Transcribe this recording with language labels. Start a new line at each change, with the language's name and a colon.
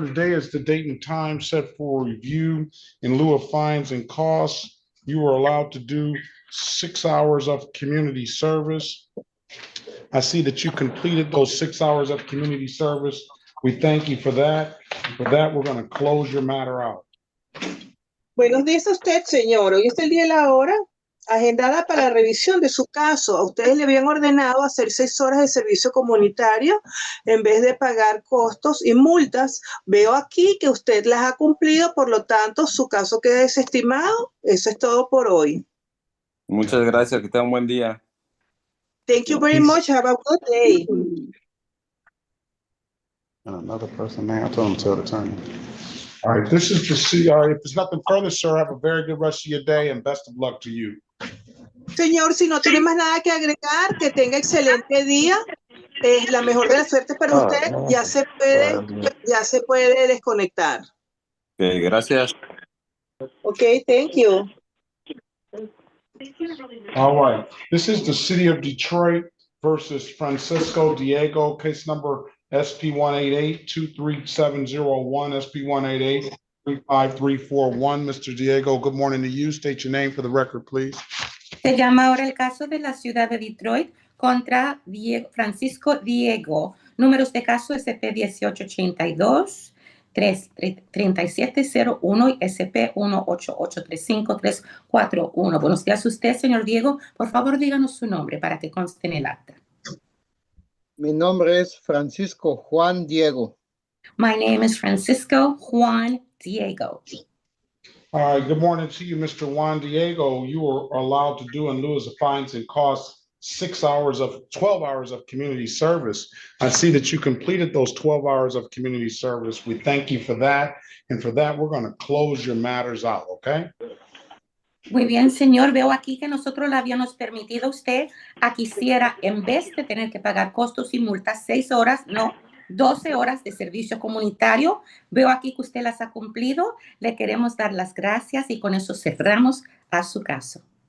English: Today is the date and time set for review. In lieu of fines and costs, you are allowed to do 6 hours of community service. I see that you completed those 6 hours of community service. We thank you for that. For that, we're going to close your matter out.
Spanish: Buenos días a usted, señor. Hoy es el día y la hora agendada para la revisión de su caso. A ustedes le habían ordenado hacer 6 horas de servicio comunitario en vez de pagar costos y multas. Veo aquí que usted las ha cumplido, por lo tanto, su caso queda desestimado. Eso es todo por hoy. Muchas gracias, que tengan un buen día.
English: Thank you very much. Have a good day. Another person, man, I told him to tell the attorney. All right, this is the CR. If there's nothing further, sir, have a very good rest of your day and best of luck to you.
Spanish: Señor, si no tiene más nada que agregar, que tenga excelente día. La mejor de las suertes para usted. Ya se puede desconectar. Okay, gracias.
English: Okay, thank you. All right, this is the city of Detroit versus Francisco Diego, case number SP 188-23701, SP 188-35341. Mr. Diego, good morning to you. State your name for the record, please.
Spanish: Se llama ahora el caso de la ciudad de Detroit contra Francisco Diego. Números de caso SP 1882, 3701 y SP 18835-341. Buenos días a usted, señor Diego. Por favor, díganos su nombre para que conste en el acta. Mi nombre es Francisco Juan Diego.
English: My name is Francisco Juan Diego. All right, good morning to you, Mr. Juan Diego. You are allowed to do in lieu of fines and costs 12 hours of community service. I see that you completed those 12 hours of community service. We thank you for that. And for that, we're going to close your matters out, okay?
Spanish: Muy bien, señor. Veo aquí que nosotros le habíamos permitido a usted a que hiciera, en vez de tener que pagar costos y multas, 6 horas, no, 12 horas de servicio comunitario. Veo aquí que usted las ha cumplido. Le queremos dar las gracias y con eso cerramos a su caso.